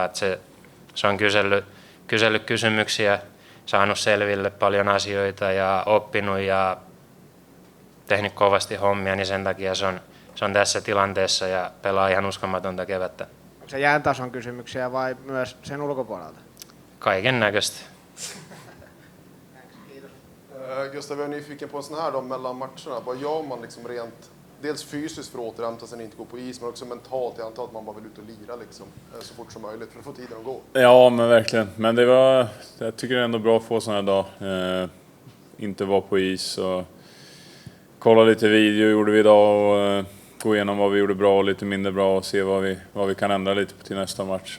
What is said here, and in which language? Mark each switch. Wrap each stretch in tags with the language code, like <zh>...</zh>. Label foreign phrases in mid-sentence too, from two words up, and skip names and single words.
<fi>Että se on kysellyt kysymyksiä, saanut selville paljon asioita ja oppinut ja tehnyt kovasti hommia, niin sen takia se on tässä tilanteessa ja pelaa ihan uskomatonta kevättä. Onko se jään tason kysymyksiä vai myös sen ulkopuolelta? Kaiken näköistä.</fi> <sv>Gustav, jag är nyfiken på en sån här då mellan matcherna. Vad gör man liksom rent, dels fysiskt för att återhämta sig och inte gå på is, men också mentalt. Jag antar att man bara vill ut och lira liksom, så fort som möjligt för att få tiden att gå. Ja, men verkligen. Men jag tycker det är ändå bra att få sån här dag. Inte vara på is och kolla lite video gjorde vi idag och gå igenom vad vi gjorde bra och lite mindre bra och se vad vi kan ändra lite på till nästa match.</sv>